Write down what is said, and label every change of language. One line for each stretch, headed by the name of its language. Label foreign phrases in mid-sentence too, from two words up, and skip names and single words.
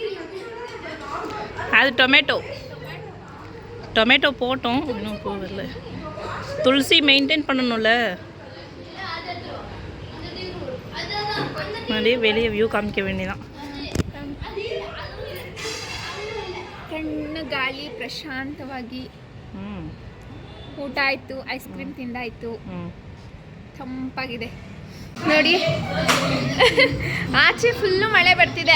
Tamil: அது டொமேட்டோ போட்டோம், இன்னும் பூ வரல. துளசி மெயின்டைன் பண்ணணும்ல. அப்படியே வெளியே வியூ காமிக்க வேண்டியதான்.
Kannada: ಸಣ್ಣ ಗಾಳಿ, ಪ್ರಶಾಂತವಾಗಿ ಊಟ ಆಯಿತು,
English: ice cream
Kannada: ತಿಂದಾಯಿತು, ತಂಪಾಗಿದೆ ನೋಡಿ. ಆಚೆ ಫುಲ್ಲು ಮಳೆ ಬರ್ತಿದೆ.